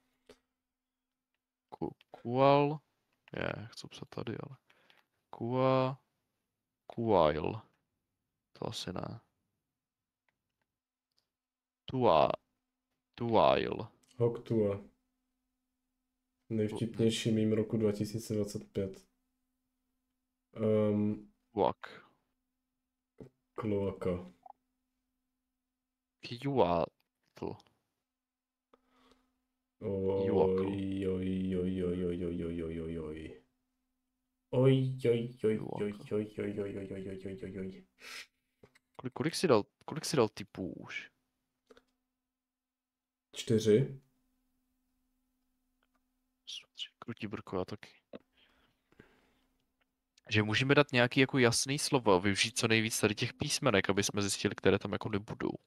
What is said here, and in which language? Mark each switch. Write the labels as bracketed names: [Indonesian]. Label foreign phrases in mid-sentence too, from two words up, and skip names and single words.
[Czech] Kual. Chci psat tady, ale. Kuail. To asi ne. Tuail. Hoktua. Nejvtipnější mím roku 2025. Tuak. Kloaka. Kjuatl. Oj, oj, oj, oj, oj, oj, oj, oj, oj, oj. Oj, oj, oj, oj, oj, oj, oj, oj, oj, oj, oj, oj. Kolik si dal typů už? 4. Krutí brko, já taky. Že můžeme dát nějaký jako jasný slovo, využít co nejvíc tady těch písmenek, aby jsme zjistili, které tam jako nebudou.